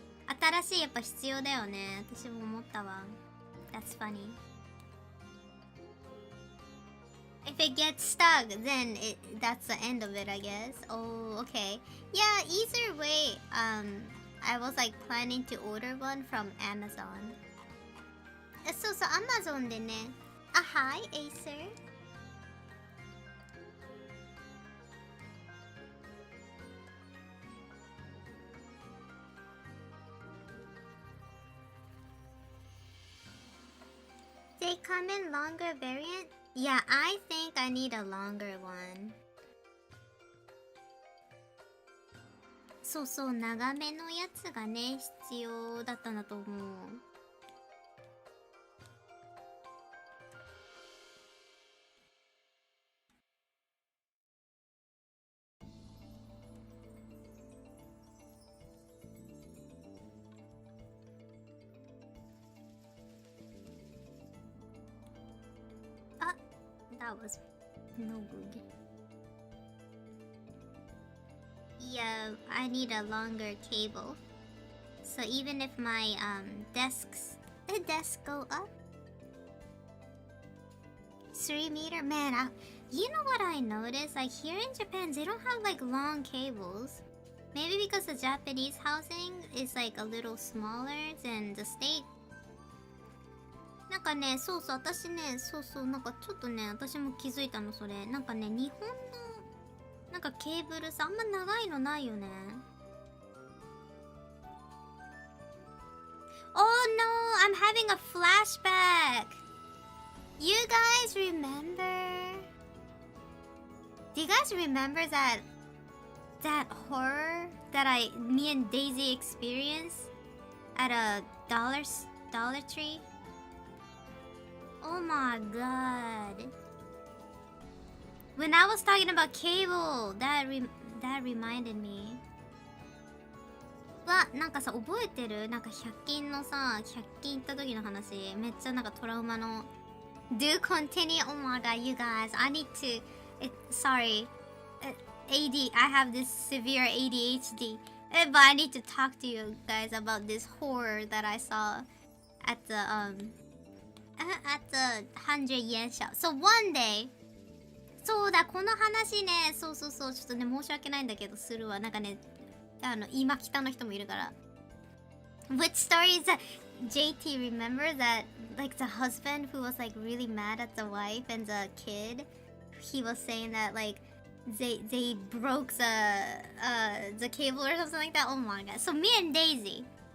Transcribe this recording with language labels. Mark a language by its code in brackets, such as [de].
[ja] 新しいやっぱ必要だよね。私も思ったわ。 [en] That's funny. If it gets stuck, then that's the end of it, I guess. Oh, okay. Yeah, either way, I was like planning to order one from Amazon. [ja] そうそう、Amazon でね。 [en] Hi, Acer. They come in longer variant? Yeah, I think I need a longer one. [ja] そうそう、長めのやつがね、必要だったんだと思う。 [en] あ、that was no good. Yeah, I need a longer cable. So even if my desk go up 3 meter, man, you know what I noticed? Like here in Japan, they don't have like long cables. Maybe because the Japanese housing is like a little smaller than the state. [ja] なんかね、そうそう、私ね、そうそう、なんかちょっとね、私も気づいたの、それ。なんかね、日本のなんかケーブルさ、あんま長いのないよね。 [en] Oh no, I'm having a flashback. You guys remember? Do you guys remember that horror that me and Daisy experienced at a Dollar Tree? Oh my god. When I was talking about cable, that reminded me. [ja] わ、なんかさ、覚えてる？なんか100均のさ、100均行った時の話、めっちゃなんかトラウマの。 [en] Do continue? Oh my god, you guys, I need to. Sorry, I have this severe ADHD, but I need to talk to you guys about this horror that I saw at the 100 yen shop. So one day. [ja] そうだ、この話ね、そうそうそう、ちょっとね、申し訳ないんだけど、するわ。なんかね、今北の人もいるから。 [en] Which story is that JT remember that, like, the husband who was, like, really mad at the wife and the kid, he was saying that, like, they broke the cable or something like that? Oh my god. So me and Daisy.